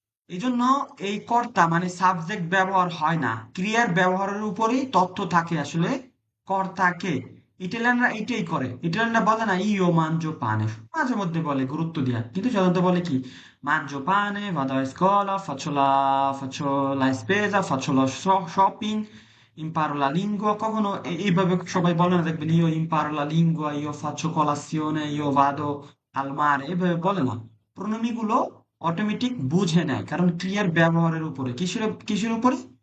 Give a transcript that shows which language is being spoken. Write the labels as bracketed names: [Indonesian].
[Bangla] এই জন্য এই কর্তা মানে সাবজেক্ট ব্যবহার হয় না, ক্রিয়ার ব্যবহারের উপরেই তথ্য থাকে আসলে। কর্তাকে ইটালিয়ানরা এটাই করে, ইটালিয়ানরা বলে না [Italian] ইও মানজো পানে, [Bangla] মাঝে মধ্যে বলে গুরুত্ব দিয়া, কিন্তু সাধারণত বলে কি মানজো পানে, [Italian] vado a scuola, faccio la spesa, faccio lo shopping, imparo la lingua। [Bangla] কখনো এইভাবে সবাই বলে না, দেখবেন [Italian] io imparo la lingua, io faccio colazione, io vado al mare, [Bangla] এইভাবে বলে না। প্রণামী গুলো অটোমেটিক বুঝে নেয়, কারণ ক্রিয়ার ব্যবহারের উপরে। কিসের উপরে?